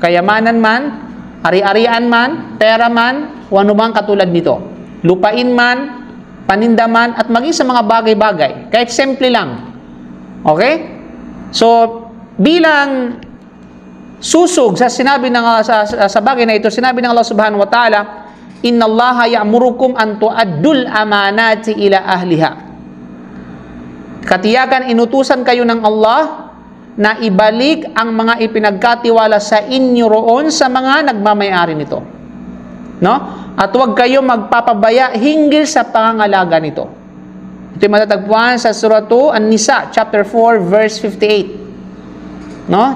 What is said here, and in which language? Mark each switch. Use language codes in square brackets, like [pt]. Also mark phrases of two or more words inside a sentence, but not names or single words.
[tl] kayamanan man, ari-arian man, pera man, o anumang katulad nito. Lupain man, paninda man, at maging sa mga bagay-bagay. Kahit simple lang. Okay? So, bilang susog sa sinabi ng sa bagay na ito, sinabi ng Allah [ar] سبحانه وتعالى, إن الله يأمركم أن تؤدوا الأمانات إلى أهلها. [tl] Katiyakan inutusan kayo ng Allah na ibalik ang mga ipinagkatiwala sa inyo roon sa mga nagmamay-ari nito. No? At huwag kayo magpapabaya hinggil sa pangangalaga nito. Ito yung matatagpuan sa Surah 2, An-Nisa, [en] chapter 4, verse 58. No?